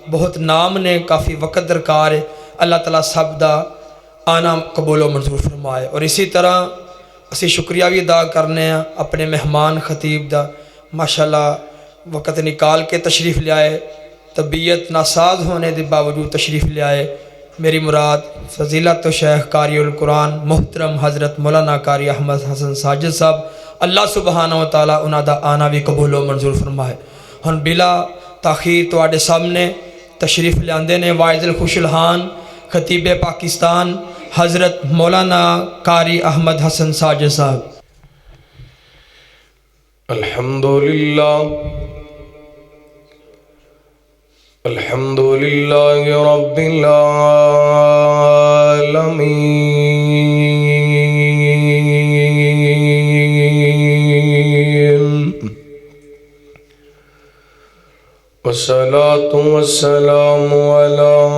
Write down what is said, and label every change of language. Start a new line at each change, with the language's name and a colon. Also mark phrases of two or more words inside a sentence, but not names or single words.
Punjabi: بہت نام نے، کافی وقت درکار ہے۔ اللہ تعالیٰ سب دا آنا قبولو منظور فرمائے. اور اسی طرح اسی شکریہ بھی ادا کرنے اپنے مہمان خطیب دا، ماشاءاللہ وقت نکال کے تشریف لیائے، طبیعت ناساز ہونے کے باوجود تشریف لیائے. میری مراد فضیلت تو شیخ قاری القرآن محترم حضرت مولانا قاری احمد حسن ساجد صاحب,
Arabic: الله سبحانه و تعالى
Punjabi: انہاں دا آنا بھی قبولو منظور فرمائے. ہن بلا تاخیر تہاڈے سامنے تشریف لیاتے نے واعظ الخوش الحان خطیب پاکستان حضرت مولانا قاری احمد حسن ساجد صاحب.
Arabic: الحمدلله الحمدلله رب العالمين والصلاة والسلام على